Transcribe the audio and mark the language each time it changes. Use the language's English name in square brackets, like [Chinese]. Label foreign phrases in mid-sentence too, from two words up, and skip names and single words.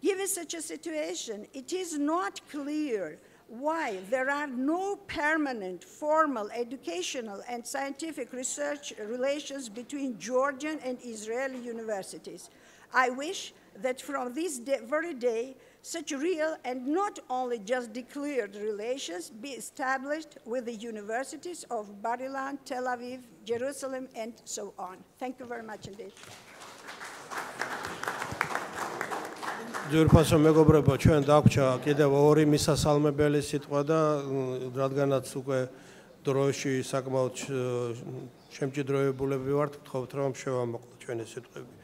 [English] Given such a situation, it is not clear why there are no permanent, formal, educational, and scientific research relations between Georgian and Israeli universities. I wish that from this very day, such real and not only just declared relations be established with the universities of Bar-Ilan, Tel Aviv, Jerusalem, and so on. Thank you very much indeed. [Georgian] ძვირფასო მეგობრებო, ჩვენ დაგვრჩა კიდევ ორი მისასალმებელი სიტყვა და რადგანაც უკვე დროში საკმაოდ შემჭიდროებულები ვართ, გთხოვთ რომ შევამოყოთ ჩვენი სიტყვები.